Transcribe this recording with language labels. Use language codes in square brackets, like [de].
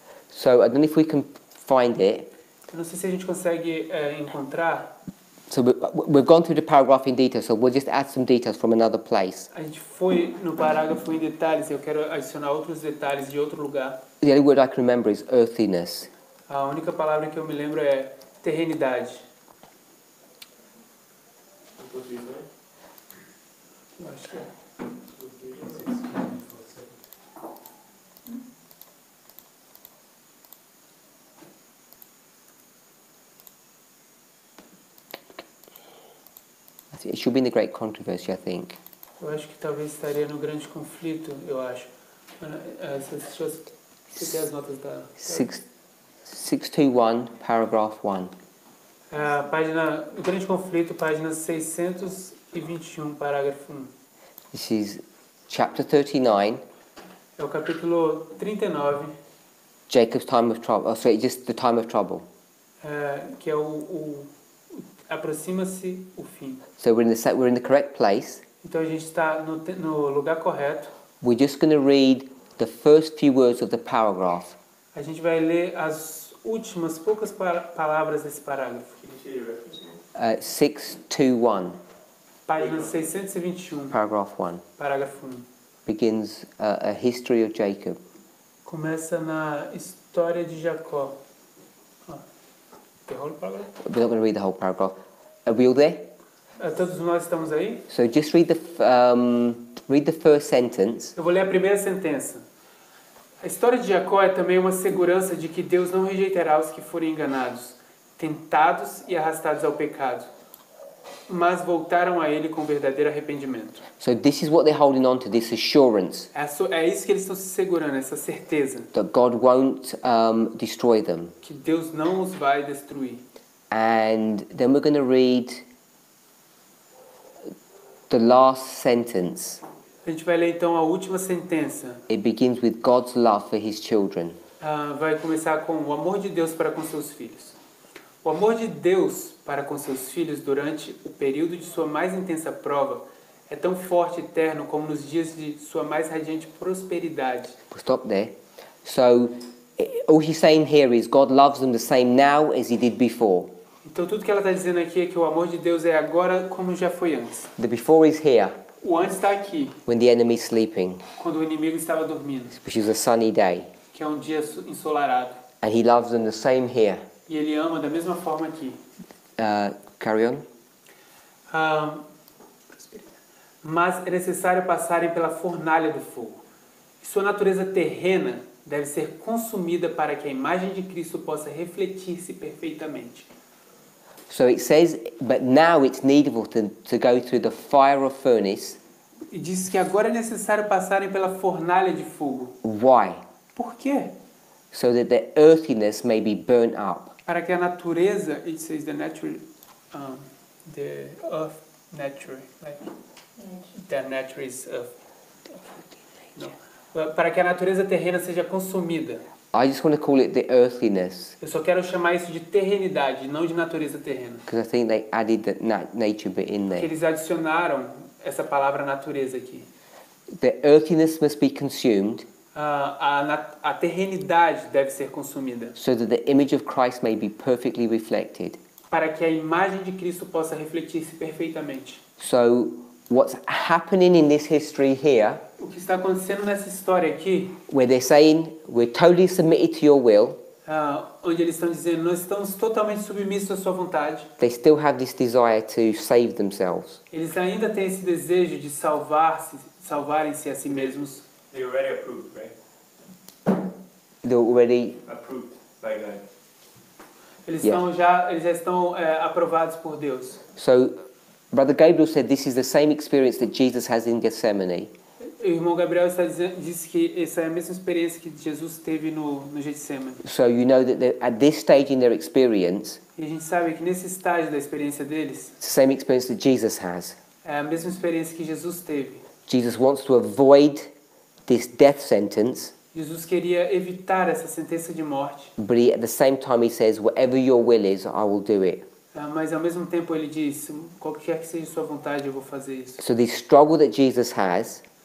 [en] So I don't know if we can find it. [pt] Eu não sei se a gente consegue encontrar. [en] So we've gone through the paragraph in detail, so we'll just add some details from another place. [pt] A gente foi no parágrafo em detalhes, eu quero adicionar outros detalhes de outro lugar. [en] The only word I can remember is earthliness. [pt] A única palavra que eu me lembro é terrenidade. Eu acho que é. [en] It should be in the great controversy, I think. [pt] Eu acho que talvez estaria no grande conflito, eu acho. Você tem as notas da... [en] 621, paragraph 1. [pt] Página, o grande conflito, página 621, parágrafo 1. [en] This is chapter 39, [pt] É o capítulo 39, [en] Jacob's time of trouble. Oh, sorry, just the time of trouble. [pt] que é aproxima-se o fim. [en] So we're in the correct place. [pt] Então a gente está no lugar correto. [en] We're just going to read the first few words of the paragraph. [pt] A gente vai ler as últimas poucas palavras desse parágrafo. [en] 621, [pt] Página 621, [en] paragraph 1. [pt] parágrafo 1. [en] Begins a history of Jacob. [pt] Começa na história de Jacó. [en] The whole paragraph? We're not going to read the whole paragraph. Are we all there? [pt] Todos nós estamos aí? [en] So just read the first sentence. [pt] Eu vou ler a primeira sentença. A história de Jacó é também uma segurança de que Deus não rejeitará os que forem enganados, tentados e arrastados ao pecado, mas voltaram a Ele com verdadeiro arrependimento. [en] So this is what they're holding on to, this assurance [pt] É isso que eles estão se segurando, essa certeza [en] that God won't destroy them. [pt] que Deus não os vai destruir. [en] And then we're going to read the last sentence. [pt] A gente vai ler então a última sentença. [en] It begins with God's love for his children. [pt] Vai começar com o amor de Deus para com seus filhos. O amor de Deus para com seus filhos durante o período de sua mais intensa prova é tão forte e eterno como nos dias de sua mais radiante prosperidade. [en] We'll stop there. So all he's saying here is God loves them the same now as he did before. [pt] Então tudo que ela está dizendo aqui é que o amor de Deus é agora como já foi antes. [en] The before is here, [pt] O antes está aqui, [en] when the enemy's sleeping, [pt] quando o inimigo estava dormindo, [en] which is a sunny day. [pt] que é um dia ensolarado. [en] And he loves them the same here. [pt] E ele ama da mesma forma aqui. [en] Carry on. [pt] Mas é necessário passarem pela fornalha do fogo. E sua natureza terrena deve ser consumida para que a imagem de Cristo possa refletir-se perfeitamente. [en] So it says, but now it's needful to go through the fire of furnace. [pt] E diz que agora é necessário passarem pela fornalha de fogo. [en] Why? [pt] Por quê? [en] So that the earthiness may be burnt up. [pt] Para que a natureza, [en] it says the natural, the earth nature, like the nature is earth. No. [pt] Para que a natureza terrena seja consumida. [en] I just want to call it the earthliness [pt] Eu só quero chamar isso de terrenidade, não de natureza terrena. [en] because I think they added that nature bit in [pt] Que [en] there. [pt] eles adicionaram essa palavra natureza aqui. [en] The earthiness must be consumed [pt] A terrenidade deve ser consumida [en] so that the image of Christ may be perfectly reflected. [pt] para que a imagem de Cristo possa refletir-se perfeitamente. [en] So what's happening in this history here, [pt] O que está acontecendo nessa história aqui, [en] where they're saying we're totally submitted to your will, [pt] onde eles estão dizendo nós estamos totalmente submissos à sua vontade, [en] they still have this desire to save themselves. [pt] eles ainda têm esse desejo de salvarem-se a si mesmos. [en] They already approved, right? They're already Approved by God. [pt] Eles [en] Yeah. [pt] já estão aprovados por Deus. [en] so. Brother Gabriel said this is the same experience that Jesus has in Gethsemane. [pt] O irmão Gabriel disse que essa é a mesma experiência que Jesus teve no Getsemane. [en] So you know that at this stage in their experience, [pt] E a gente sabe que nesse estágio da experiência deles, [en] it's the same experience that Jesus has. [pt] é a mesma experiência que Jesus teve. [en] Jesus wants to avoid this death sentence, [pt] Jesus queria evitar essa sentença de morte, [en] but at the same time he says, whatever your will is, I will do it. [pt] mas ao mesmo tempo ele diz, qualquer que seja sua vontade, eu vou fazer isso. [en] So this struggle that Jesus has,